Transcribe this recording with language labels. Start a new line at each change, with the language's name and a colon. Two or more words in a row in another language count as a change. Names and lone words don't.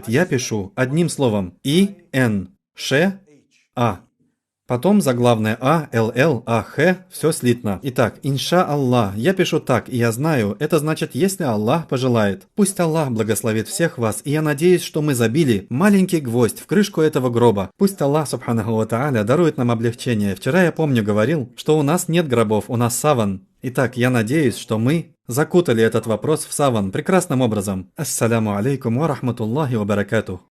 Russian: Я пишу одним словом И-Н, Ш-А. Потом заглавное А, Л-Л, А-Х, все слитно. Итак,
Arabic: إن شاء الله.
Russian: Я пишу так, и я знаю, это значит, если Аллах пожелает. Пусть Аллах благословит всех вас, и я надеюсь, что мы забили маленький гвоздь в крышку этого гроба. Пусть Аллах,
Arabic: سبحانه وتعالى,
Russian: дарует нам облегчение. Вчера я помню говорил, что у нас нет гробов, у нас саван. Итак, я надеюсь, что мы закутали этот вопрос в саван прекрасным образом.
Arabic: السلام عليكم ورحمة الله وبركاته.